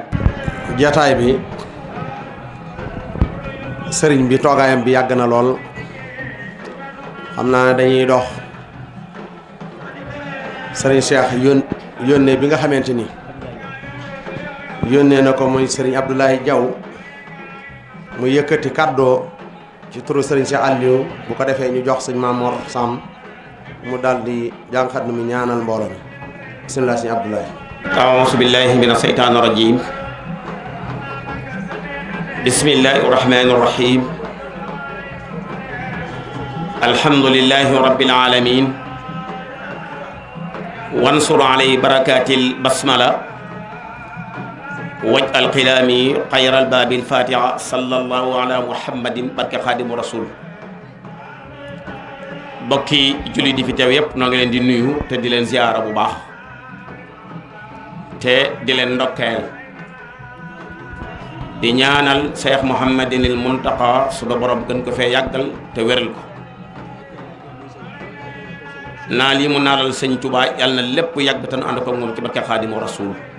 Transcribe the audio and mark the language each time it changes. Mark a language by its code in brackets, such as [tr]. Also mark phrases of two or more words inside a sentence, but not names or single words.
[wo] jataay bi sëriñ bi toogaayam bi yàgg na lool xam naa ne dañuy dox sëriñ Cheikh yónnee bi nga xamante ni yónnee na ko muy sëriñ Abdoulaye Diaw mu yëkkati kàddoo ci turu sëriñ Cheikh Aliou bu ko defee ñu jox sëñ Mamor Sam mu daal di jànqat mi ñaanal mbooloo mi bismillah sëñ Abdoulaye. [ar] أعوذ بالله من الشيطان الرجيم بسم الله الرحمن الرحيم الحمد لله رب العالمين وانصر عليه بركات البسملة واجعل كلامي خير الباب الفاتحة صلى الله على محمد بركة خادم رسول [wo] bokki julli di fi teew yépp noo ngi leen di nuyu te di leen ziyaara bu baax te di leen ndokkeel di ñaanal Cheikh Mouhamadinil Muntaqa suba borom gën ko fee yàggal te wéral ko naa lii mu naalal sëñ Tuubaa yàlla na lépp yàgg te nu ànd ko moom ci barke Xaadimu Rasuul